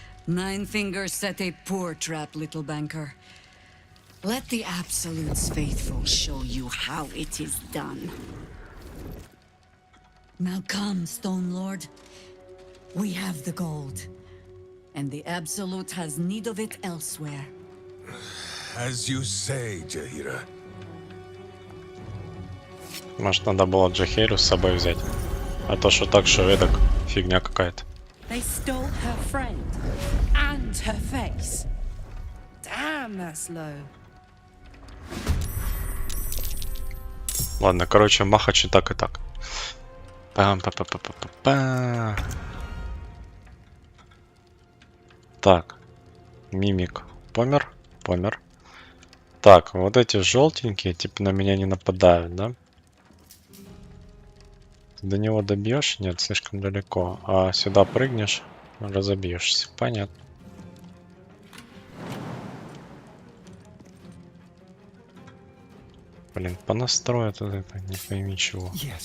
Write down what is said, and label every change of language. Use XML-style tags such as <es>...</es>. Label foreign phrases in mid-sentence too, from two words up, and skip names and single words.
<en>Nine Fingers set a poor trap, little banker. Let the Absolute's faithful show you how it is done. Now come, Stone Lord. We have the gold, and the Absolute has need of it elsewhere. As you say, Jahira.</en> <ru>Может, надо было Джахеру с собой взять. А то, что так, что эдак, фигня какая-то.</ru> <en>They stole her friend and her face. Damn, that's low.</en> <ru>Ладно, короче, махач и так. Пам-па-па-па-па-па. Так. Мимик помер. Так, вот эти желтенькие, типа, на меня не нападают, да? До него добьешь? Нет, слишком далеко. А сюда прыгнешь, разобьешься. Понятно. Блин, понастроят вот это, не пойми чего.</ru>